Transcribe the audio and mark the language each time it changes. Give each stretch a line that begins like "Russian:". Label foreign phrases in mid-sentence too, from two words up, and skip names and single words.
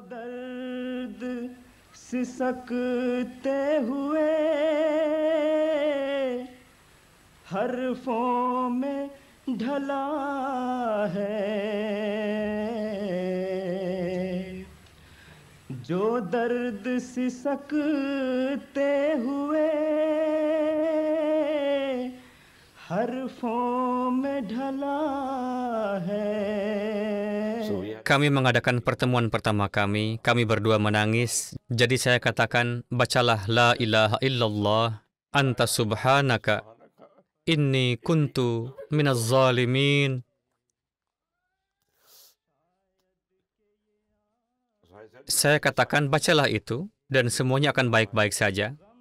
Hindi: सिसकते हुए हरफों में ढला है जो दर्द सिसकते हुए हरफों में ढला है.
Indonesian: Kami mengadakan pertemuan pertama kami berdua menangis. Jadi saya katakan, bacalah
Arabic: لا إله إلا الله أنت سبحانك إني كنت من الظالمين.
Indonesian: Saya katakan, bacalah itu, dan semuanya akan baik-baik saja.